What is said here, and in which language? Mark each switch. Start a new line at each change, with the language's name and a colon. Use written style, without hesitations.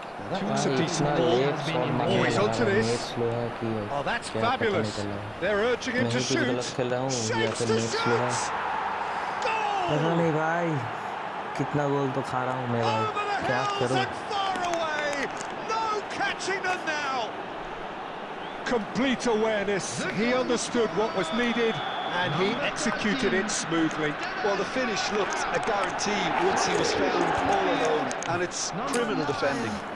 English: That was a decent ball. Oh, he's onto this. Oh, that's fabulous. They're urging him to shoot. Shapes to shoot.
Hindi: पता नहीं भाई कितना गोल तो खा रहा हूँ मैं भाई क्या करूँ
English: Far away. No catching them now. Complete awareness. He understood what was needed and he executed it smoothly. Well, the finish looked a guarantee once he was found all alone, and it's criminal defending.